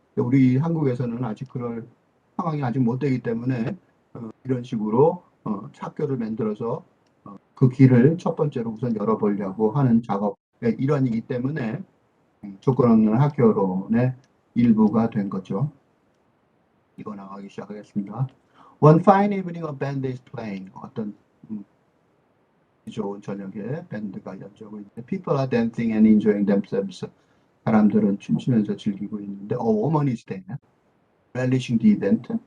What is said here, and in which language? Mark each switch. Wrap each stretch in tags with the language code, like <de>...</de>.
<ko>우리 한국에서는 아직 그럴 상황이 아직 못 되기 때문에 이런 식으로 학교를 만들어서 그 길을 첫 번째로 우선 열어보려고 하는 작업의 일환이기 때문에 조건 없는 학교론의 일부가 된 거죠. 이거 나가기 시작하겠습니다.</ko> <en>One fine evening a band is playing.</en> <ko>어떤 좋은 저녁에 밴드가 연주하고 있는데</ko> <en>People are dancing and enjoying themselves.</en> <ko>사람들은 춤추면서 즐기고 있는데</ko> <en>A woman is there, relishing the event.</en>